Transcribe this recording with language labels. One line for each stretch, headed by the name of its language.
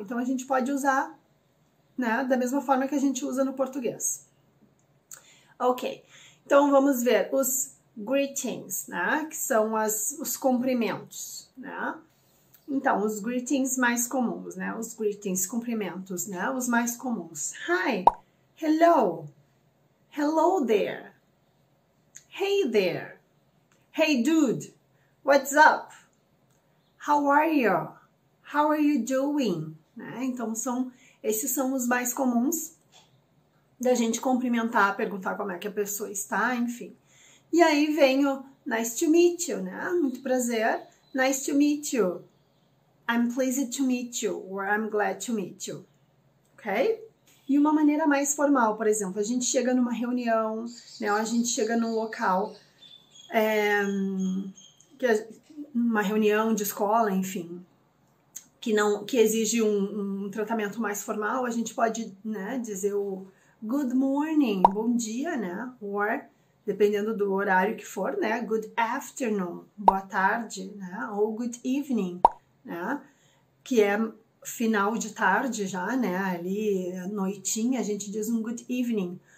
Portuguese: Então, a gente pode usar, né, da mesma forma que a gente usa no português. Ok, então vamos ver os greetings, né, que são os cumprimentos, né? Então, os greetings mais comuns, né, os greetings, cumprimentos, né, os mais comuns.
English: Hi, hello, hello there, hey there, hey dude, what's up? How are you? How are you doing? Né?
Portuguese: Então, esses são os mais comuns da gente cumprimentar, perguntar como é que a pessoa está, enfim. E aí vem o
English: nice to meet you, né?
Portuguese: Muito prazer,
English: nice to meet you. I'm pleased to meet you, or I'm glad to meet you, ok?
Portuguese: E uma maneira mais formal, por exemplo, a gente chega numa reunião, né, a gente chega num local, uma reunião de escola, enfim, que exige um tratamento mais formal, a gente pode, né, dizer o
English: good morning,
Portuguese: bom dia, né, or, dependendo do horário que for, né,
English: good afternoon,
Portuguese: boa tarde, né, ou
English: good evening,
Portuguese: né, que é final de tarde já, né, ali, noitinha, a gente diz um good evening.